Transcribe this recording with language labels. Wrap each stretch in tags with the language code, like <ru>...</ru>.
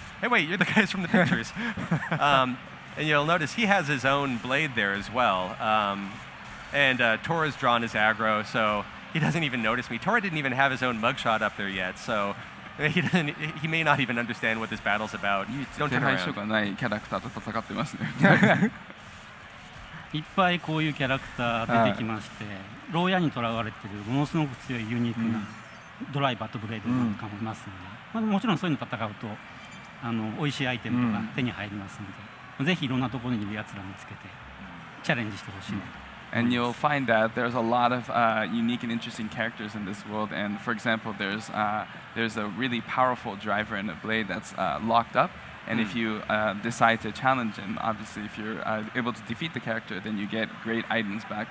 <en>Hey, wait, you're the guys from the pictures. And you'll notice he has his own blade there as well. And Tora's drawn his aggro, so he doesn't even notice me. Tora didn't even have his own mugshot up there yet, so he may not even understand what this battle's about. Don't turn around.</en> <ja>いっぱいこういうキャラクター出てきまして、牢屋に囚われているものすごく強いユニークなドライバーとブレードなんかもいますので、もちろんそういうの戦うと美味しいアイテムとか手に入りますので、ぜひいろんなところにいるやつら見つけてチャレンジしてほしいなと。</ja> <en>And you'll find that there's a lot of unique and interesting characters in this world. And for example, there's a really powerful driver and a blade that's locked up. And if you decide to challenge him, obviously, if you're able to defeat the character, then you get great items back.</en>